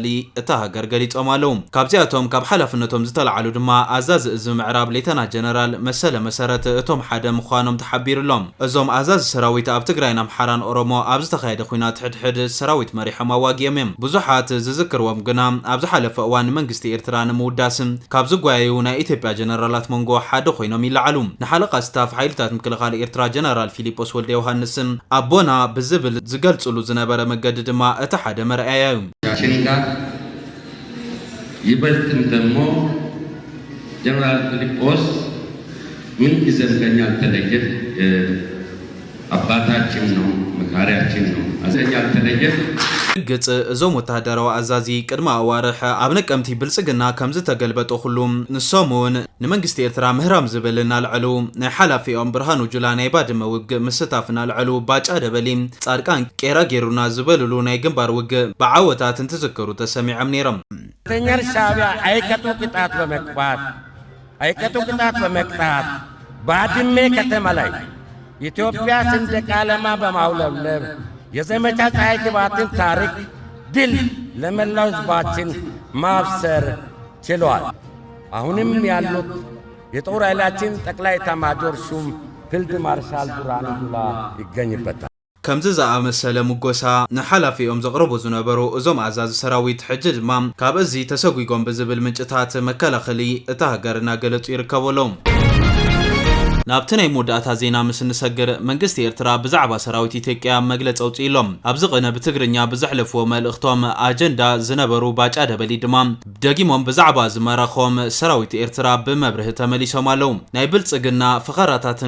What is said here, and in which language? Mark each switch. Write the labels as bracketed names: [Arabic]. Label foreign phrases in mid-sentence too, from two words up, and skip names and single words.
[Tigrinya] እታ ሃገር ገሊጾም ኣለዉ ካብዚኣቶም ካብ ሓላፍነቶም ዝተለዓሉ ድማ ኣዛዚ እዚ ምዕራብ ሌተና ጀነራል መሰለ መሰረት እቶም ሓደ ምዃኖም ተሓቢሩሎም እዞም ኣዛዚ ሰራዊት ኣብ ትግራይን ኣምሓራን ኦሮሞ ኣብ ዝተኻየደ ኩናት ሕድሕድ ሰራዊት መሪሖም ኣዋጊኦም እዮም ብዙሓት ዝዝክርዎም ግና ኣብ ዝሓለፈ እዋን መንግስቲ ኤርትራ ንምውዳስን ካብ ዝጓየዩ ናይ ኢትዮጵያ ጀነራላት መንጎ ሓደ ኮይኖም ይለዓሉ ንሓለቃ ስታፍ ሓይልታት ምክልኻል ኤርትራ ጀነራል ፊሊጶስ ወልደ ዮሐንስን ኣቦና ብዝብል ዝገልጽሉ ዝነበረ መገዲ ድማ እቲ ሓደ መርኣያ እዩ [Amharic] ሻሽንጋ ይበልጥም ደሞ ጀነራል ፊሊጶስ ምን ጊዜም ከኛ አልተለየ አባታችን ነው መካሪያችን ነው አዘኛ አልተለየ [Tigrinya] ግጽ እዞም ወታደራዊ አዛዚ ቅድማ አዋርሕ ኣብ ነቀምቲ ብልጽግና ከም ዝተገልበጦ ሁሉም ንሶሙን ንመንግስቲ ኤርትራ ምህራም ዝብልና ልዕሉ ናይ ሓላፊኦም ብርሃኑ ጁላ ናይ ባድመ ውግእ ምስታፍና ልዕሉ ባጫ ደበሊ ጻድቃን ቄራ ጌሩና ዝበልሉ ናይ ግንባር ውግእ ብዓወታት እንትዝክሩ ተሰሚዖም ነይሮም [Amharic] ተኛር ሻዕቢያ አይቀጡ ቅጣት በመቅጣት ባድመ ከተማ ላይ ኢትዮጵያ ሰንደቅ ዓላማ በማውለብለብ የዘመቻ ፀሐይ ግባትን ታሪክ ድል ለመላው ህዝባችን ማብሰር ችሏል። አሁንም ያሉት የጦር ኃይላችን ጠቅላይ ኤታማዦር ሹም ፊልድ ማርሻል ብርሃኑ ጁላ ይገኝበታል። [Tigrinya] ከምዚ ዝኣመሰለ ሙጎሳ ንሓላፊኦም ዘቕረቡ ዝነበሩ እዞም ኣዛዚ ሰራዊት ሕጂ ድማ ካብ እዚ ተሰጉጎም ብዝብል ምንጭታት መከላኸሊ እታ ሃገር እናገለጹ ይርከበሎም ናብቲ ናይ መወዳእታ ዜና ምስ ንሰግር መንግስቲ ኤርትራ ብዛዕባ ሰራዊት ኢትዮጵያ መግለፂ ኣውፂኢሎም ኣብዚ ቅነ ብትግርኛ ብዘሕለፍዎ መልእኽቶም ኣጀንዳ ዝነበሩ ባጫ ደበሊ ድማ ደጊሞም ብዛዕባ ዝመረኾም ሰራዊት ኤርትራ ብመብርህ ተመሊሶም ኣለዉ ናይ ብልጽግና ፍኸራታትን